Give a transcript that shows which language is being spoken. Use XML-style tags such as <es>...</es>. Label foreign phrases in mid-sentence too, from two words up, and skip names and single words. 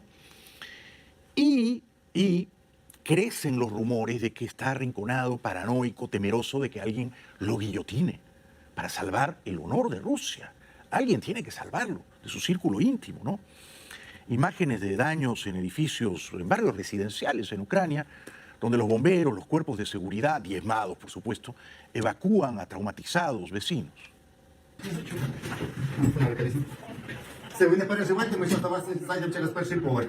<es>Y crecen los rumores de que está arrinconado, paranoico, temeroso de que alguien lo guillotine para salvar el honor de Rusia. Alguien tiene que salvarlo de su círculo íntimo, ¿no? Imágenes de daños en edificios, en barrios residenciales en Ucrania, donde los bomberos, los cuerpos de seguridad, diezmados por supuesto, evacúan a traumatizados vecinos.</es> <uk>Все, ви не переживайте, ми зараз до вас зайдемо через перший поверх.</uk>